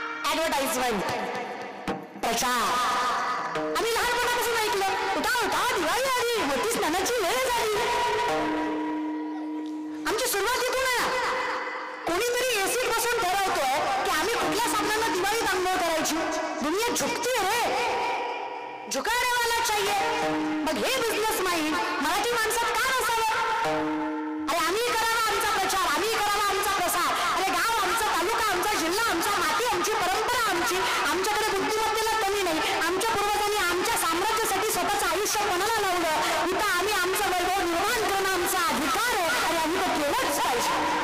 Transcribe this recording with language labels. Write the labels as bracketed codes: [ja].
[mr] Advertisement, प्रचार. आम्ही लहानपणापासून ऐकलं, उठा उठा दिवाळी आली, मोती स्नानाची वेळ झाली. आमची सुरुवात इथून आहे. कोणीतरी एसीत बसून ठरवतोय की आम्ही कुठल्या साबणाला दिवाळीत अंघोळ करायची. [hi] दुनिया झुकती रे, झुकाने वाला चाहिए. [mr] मग हे बिझनेस माइंड मराठी माणसात का नसावं? अरे आम्ही करावा आमचा प्रचार, आम्ही करावा आमचा प्रसार. अरे गाव आमचा, तालुका आमचा, जिल्हा आमचा, माती आमची, परंपरा आमची. आमच्याकडे बुद्धिमत्तेला कमी नाही. आमच्या पूर्वजांनी आमच्या साम्राज्यासाठी स्वतःचं आयुष्य कोणाला लावलं? इथं आम्ही आमचं वैभव निर्माण करणं आमचा अधिकार आहे. अरे आम्ही तर केलंच पाहिजे.